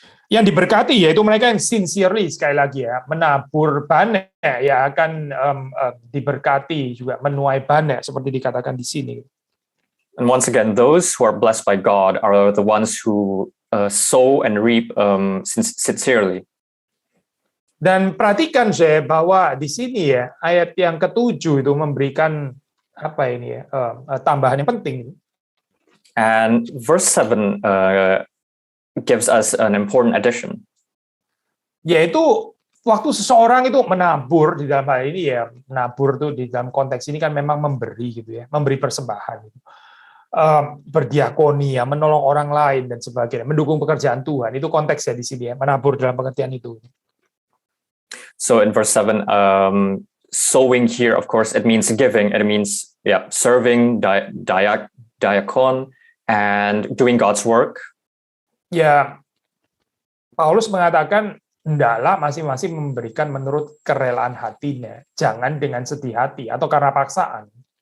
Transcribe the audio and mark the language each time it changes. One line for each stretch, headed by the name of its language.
Indonesian: Yang diberkati yaitu mereka yang sincerely, sekali lagi ya, menabur banyak ya akan diberkati juga, menuai banyak seperti dikatakan di sini.
English: And once again, those who are blessed by God are the ones who sow and reap sincerely.
Indonesian: Dan perhatikan saya bahwa di sini ya ayat yang ke-7 itu memberikan apa ini ya tambahan yang penting.
English: And verse 7 gives us an important addition.
Indonesian: Yaitu waktu seseorang itu menabur di dalam hal ini ya, menabur tuh di dalam konteks ini kan memang memberi gitu ya, memberi persembahan gitu. Berdiakonia, menolong orang lain dan sebagainya, mendukung pekerjaan Tuhan. Itu konteksnya di sini ya, menabur dalam pengertian itu.
English: So in verse 7, sowing here, of course, it means giving. It means serving, diakon, and doing God's work.
Indonesian: Ya, Paulus mengatakan, hendaklah masing-masing memberikan menurut kerelaan hatinya, jangan dengan sedih hati atau karena paksaan.